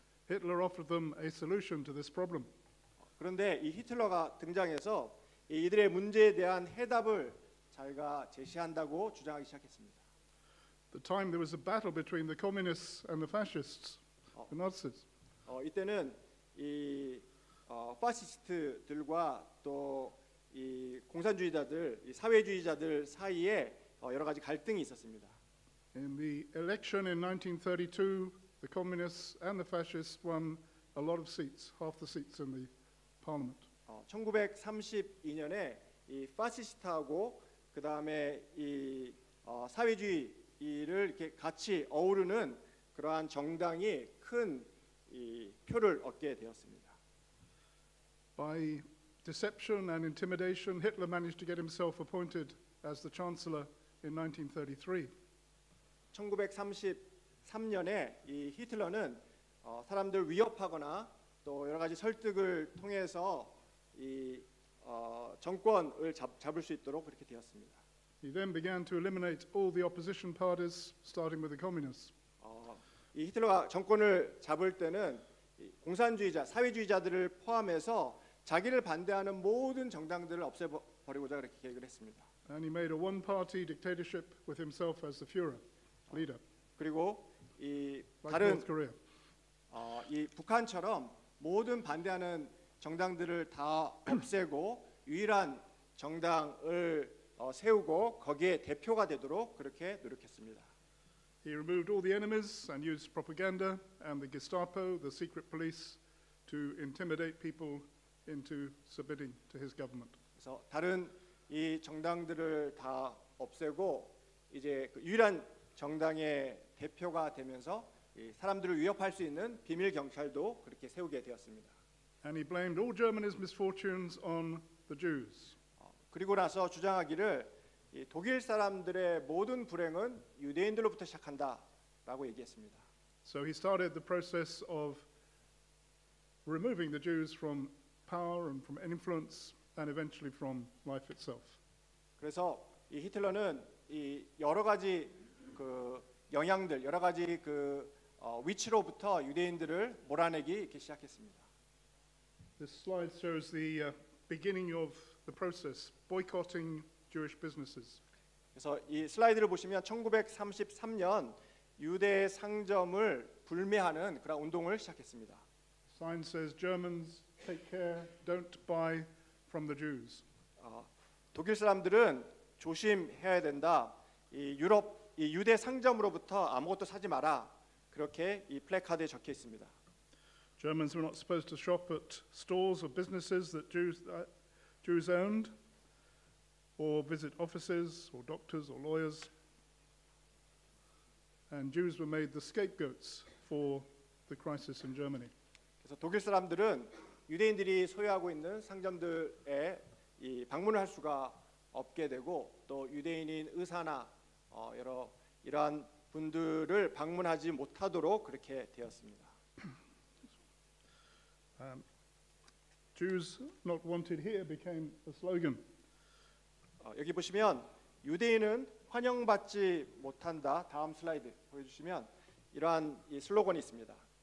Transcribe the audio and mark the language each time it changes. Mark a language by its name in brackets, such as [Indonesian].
[English] Hitler offered them a solution to this problem. [Korean] 그런데 이 히틀러가 등장해서 이들의 문제에 대한 해답을 자기가 제시한다고 주장하기 시작했습니다. [English] At the time there was a battle between the communists and the fascists, the Nazis. [Korean] 이때는 이 파시스트들과 또 이 공산주의자들, 이 사회주의자들 사이에 여러 가지 갈등이 있었습니다. [English] In the election in 1932, the communists and the fascists won a lot of seats, half the seats in the parliament. [Korean] 1932년에 이 파시스트하고 그 다음에 이 사회주의를 이렇게 같이 어우르는 그러한 정당이 큰 이 표를 얻게 되었습니다. [English] By deception and intimidation, Hitler managed to get himself appointed as the chancellor in 1933. [Korean] 1933년에 이 히틀러는 사람들 위협하거나 또 여러 가지 설득을 통해서 이 정권을 잡을 수 있도록 그렇게 되었습니다. [English] He then began to eliminate all the opposition parties, starting with the communists. [Korean] 이 히틀러가 정권을 잡을 때는 이 공산주의자, 사회주의자들을 포함해서 자기를 반대하는 모든 정당들을 없애버리고자 그렇게 계획을 했습니다. [English] And he made a one-party dictatorship with himself as the Führer, leader, [Korean] 그리고 이 [English] like [Korean] 다른 [English] North Korea. [Korean] 이 북한처럼 모든 반대하는 정당들을 다 없애고 유일한 정당을 세우고 거기에 대표가 되도록 그렇게 노력했습니다. [English] He removed all the enemies and used propaganda and the Gestapo, the secret police, to intimidate people into submitting to his government. [Korean] 그래서 다른 이 정당들을 다 없애고 이제 그 유일한 정당의 대표가 되면서 이 사람들을 위협할 수 있는 비밀 경찰도 그렇게 세우게 되었습니다. [English] And he blamed all Germany's misfortunes on the Jews. [Korean] 그리고 나서 주장하기를 이 독일 사람들의 모든 불행은 유대인들로부터 시작한다라고 얘기했습니다. [English] So he started the process of removing the Jews from power and from influence and eventually from life itself. [Korean] 그래서 이 히틀러는 이 여러 가지 그 영향들, 여러 가지 그 위치로부터 유대인들을 몰아내기 이렇게 시작했습니다. [English] This slide shows the beginning of the process, boycotting Jewish businesses. [Korean] 그래서 이 슬라이드를 보시면 1933년 유대 상점을 불매하는 그런 운동을 시작했습니다. [English] Sign says Germans take care, don't buy from the Jews. [Korean] 독일 사람들은 조심해야 된다. 이 유대 상점으로부터 아무것도 사지 마라. 그렇게 이 플래카드에 적혀 있습니다. [English] Germans were not supposed to shop at stores or businesses that Jews owned, or visit offices or doctors or lawyers. And Jews were made the scapegoats for the crisis in Germany. [Korean] 그래서 독일 사람들은 유대인들이 소유하고 있는 상점들에 이 방문을 할 수가 없게 되고 또 유대인인 의사나 여러 이러한 분들을 방문하지 못하도록 그렇게 되었습니다. [English] Jews not wanted here became a slogan. [Korean] 여기 보시면 유대인은 환영받지 못한다. 다음 슬라이드 보여주시면 이러한 이 슬로건이 있습니다.